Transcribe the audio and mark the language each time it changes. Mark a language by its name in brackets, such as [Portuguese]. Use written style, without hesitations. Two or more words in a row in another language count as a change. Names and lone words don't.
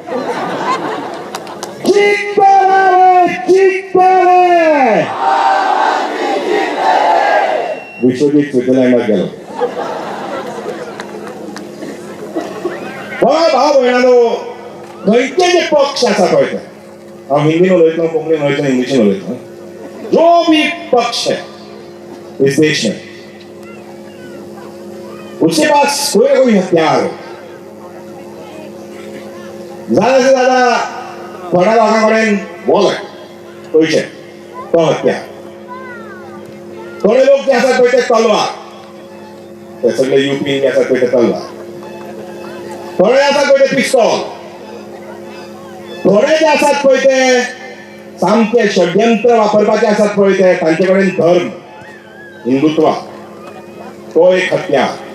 [Konkani] विश्वजीत स्वित्झर्लंडात गेलो भाव भयणानो खंयचे जे पक्ष आसा पळय ते हांव हिंदीन उलयतलो कोंकणीन उलयतलो इंग्लिशीन उलयतलो [Hindi] जो भी पक्ष है इस देश में उसके पास कोई ना कोई हथियार हो ज्यादा से ज्यादा [Konkani] थोड्या लोकांकडेन वॉलेट पयशे तो हत्यार थोडे लोक जे आसात पळय ते तलवार ते सगळे युपीन जे आसात पळय ते तलवार थोडे आसात पळय ते पिस्तॉल थोडे जे आसात पळय ते सामके षड्यंत्र वापरपाचे आसात पळय ते तांचे कडेन धर्म हिंदुत्व तो एक हत्यार